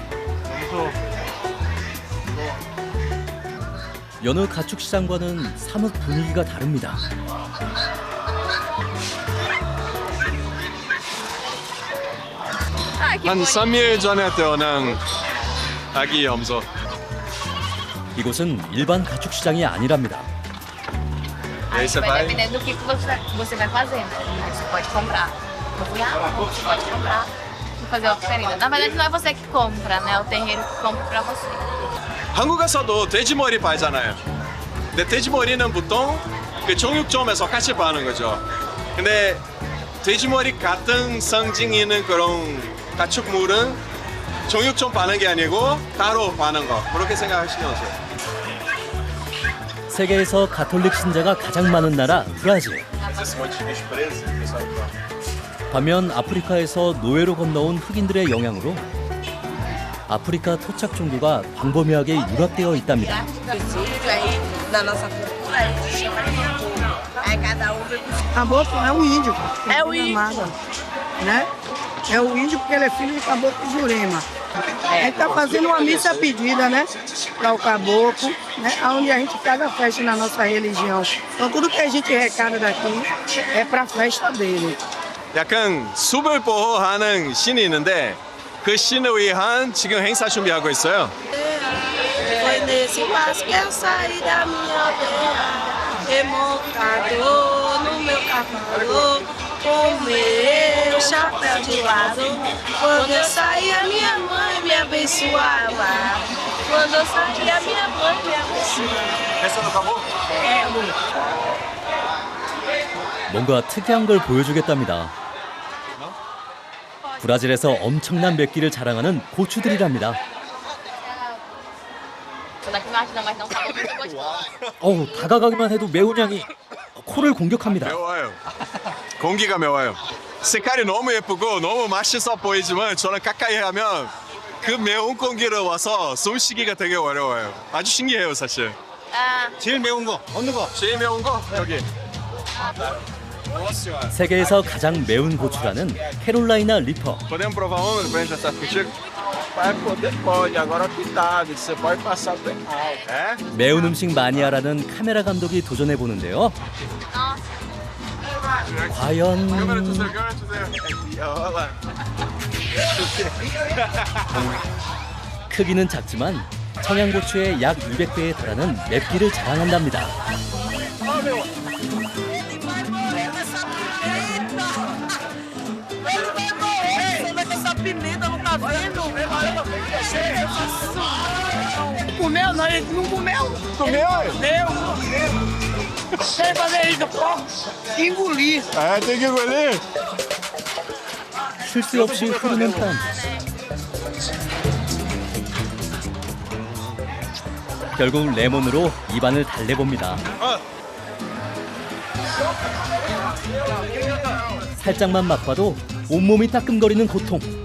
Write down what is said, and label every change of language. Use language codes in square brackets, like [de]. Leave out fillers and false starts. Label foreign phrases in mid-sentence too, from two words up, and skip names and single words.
[ko] 여느 가축 시장과는 사뭇 분위기가 다릅니다. 한 3일 전에 태어난 아기 염소. 이곳은 일반 가축 시장이 아니랍니다. [pt] Aí você Vai vai. dependendo do que você vai fazer, né? Você pode comprar no punhal, você pode comprar e fazer a oferenda. Na verdade, não é você que compra, né? É o terreiro que compra pra você. [ko] 한국에서도 돼지머리 팔잖아요. 근데 돼지머리는 보통 그 정육점에서 같이 파는 거죠. 근데 돼지머리 같은 상징 있는 그런 가축물은 정육점 파는 게 아니고 따로 파는 거. 그렇게 생각하시면 돼요. 세계에서 가톨릭 신자가 가장 많은 나라 브라질. 반면 아프리카에서 노예로 건너온 흑인들의 영향으로 아프리카 토착 종교가 광범위하게 융합되어 있답니다. [pt] Da nossa cultura, a gente chama de caboclo. Aí cada um vem com Caboclo é um índio. É o índio. Né? É o índio porque ele é filho de Caboclo Jurema. A gente tá fazendo uma missa pedida, né? Para o caboclo, né? Onde a gente faz a festa na nossa religião. Então tudo que a gente recada daqui é para a festa dele. [ko] 약간 숲을 보호하는 신이 있는데 그 신을 위한 지금 행사 준비하고 있어요. [pt] Foi nesse passo que eu saí da minha aldeia, remolcador no meu cavalo, com meu chapéu de lado. Quando eu saía, minha mãe me abençoava. Quando eu saía, minha mãe me abençoava. essa não acabou? [ko] 뭔가 특이한 걸 보여주겠답니다. 브라질에서 엄청난 맵기를 자랑하는 고추들이랍니다. [pt] Daqui não acho não, mas não tá muito gostoso. [ko] 어우, 다가가기만 해도 매운 향이 코를 공격합니다. 매워요. 공기가 매워요. 색깔이 너무 예쁘고 너무 맛있어 보이지만 저는 가까이 하면 그 매운 공기를 와서 숨쉬기가 되게 어려워요. 아주 신기해요, 사실. Ah, 제일 매운 거 어느 거? 제일 매운 거 여기. 세계에서 가장 매운 고추라는 캐롤라이나 리퍼. [pt] Podemos provar uma pra gente estar contigo? Vai poder, pode. Agora pitado, você pode passar bem alto. É? [ko] 매운 음식 마니아라는 카메라 감독이 도전해 보는데요. 과연 [pt] câmera 주세요. Olha lá. [ko] 크기는 작지만 청양고추의 약 200배에 달하는 맵기를 자랑한답니다. [pt] Essa pimenta não tá vendo? Comeu? Não, ele não comeu. Comeu? Comeu. Sem fazer isso, pô. Engolir. É, tem que engolir. [ko] 쉴 새 없이 흐르는 땀. 결국 레몬으로 입안을 달래봅니다. 살짝만 맛봐도 온몸이 따끔거리는 고통.